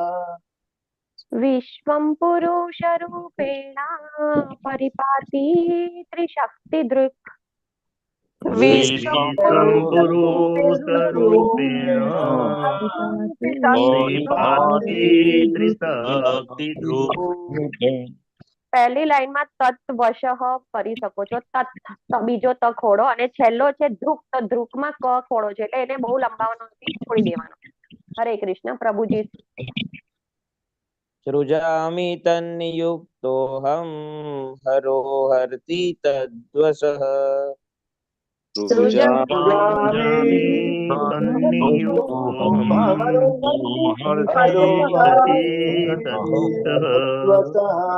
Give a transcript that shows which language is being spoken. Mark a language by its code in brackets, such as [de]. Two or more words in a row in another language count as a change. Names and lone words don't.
[sa] विश्वं पुरुषरूपेण परिपाति त्रिशक्तिधृक् विश्वं पुरुषरूपेण परिपाति त्रिशक्तिधृक् [gu] પહેલી લાઈનમાં તત્વશઃ કરી શકો છો. બીજો ત ખોડો અને છેલ્લો છે ધ્રુક, તો ધ્રુકમાં ક ખોડો છે એટલે એને બહુ લંબાવવાનો નથી, છોડી દેવાનો. હરે કૃષ્ણ. પ્રભુજી. [sa] सृजामि तन्नियुक्तोऽहम् हरोहरति तद्वशः सृजामि तन्नियुक्तोऽहम् हरोहरति तद्वशः